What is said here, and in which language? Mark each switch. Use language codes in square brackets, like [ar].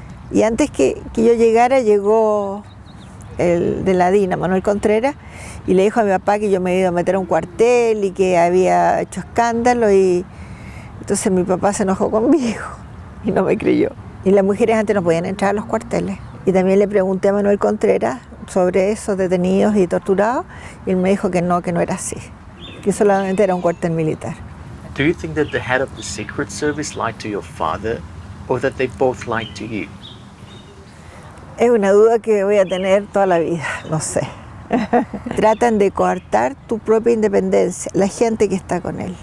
[es] Y antes que yo llegara, llegó el de la DINA, Manuel Contreras, y le dijo a mi papá que yo me iba a meter a un cuartel y que había hecho escándalo, y entonces mi papá se enojó conmigo y no me creyó. Y las mujeres antes no podían entrar a los cuarteles. Y también le pregunté a Manuel Contreras sobre esos detenidos y torturados, y él me dijo que no era así, que solamente era un cuartel militar. [en] Do you think that the head of the Secret Service lied to your father, or that they both lied to you? [es] Es una duda que voy a tener toda la vida, no sé. Tratan de coartar tu propia independencia, la gente que está con él.